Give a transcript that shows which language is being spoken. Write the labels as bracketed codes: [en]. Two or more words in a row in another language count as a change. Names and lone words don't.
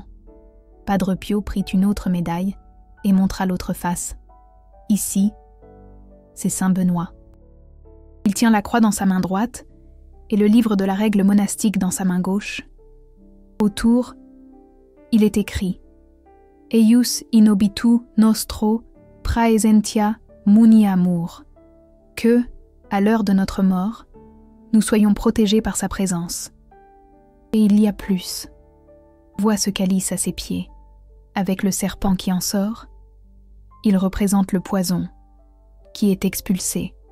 [fr] Padre Pio prit une autre médaille et montra l'autre face. Ici, c'est saint Benoît. Il tient la croix dans sa main droite et le livre de la règle monastique dans sa main gauche. Autour, il est écrit « [la] Eius in obitu nostro praesentia muniamur [fr] » que, à l'heure de notre mort, nous soyons protégés par sa présence. Et il y a plus. Vois ce calice à ses pieds, avec le serpent qui en sort. Il représente le poison, qui est expulsé.